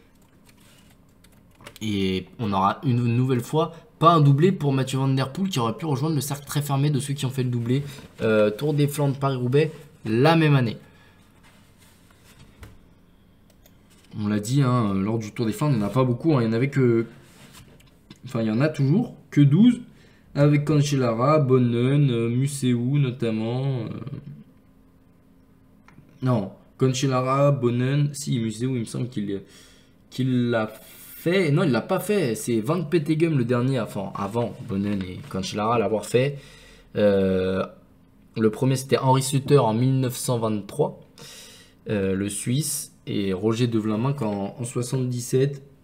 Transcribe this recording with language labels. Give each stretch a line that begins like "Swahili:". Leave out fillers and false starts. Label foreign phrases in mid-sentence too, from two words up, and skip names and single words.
French: Et on aura une nouvelle fois pas un doublé pour Mathieu Van Der Poel qui aurait pu rejoindre le cercle très fermé de ceux qui ont fait le doublé Tour des Flandres Paris-Roubaix la même année. On l'a dit, hein, lors du Tour des Flandres, il n'y en a pas beaucoup. Hein, il y en avait que... Enfin, il y en a toujours que 12. Avec Cancellara, Bonnen, Museeuw notamment. Non, Cancellara, Bonnen... Si, Museeuw, il me semble qu'il l'a fait. Non, il l'a pas fait. C'est Van Petegem le dernier, avant Bonnen et Cancellara l'avoir fait. Le premier, c'était Henri Sutter en 1923. Le Suisse. Et Roger de Vlaminck en 77.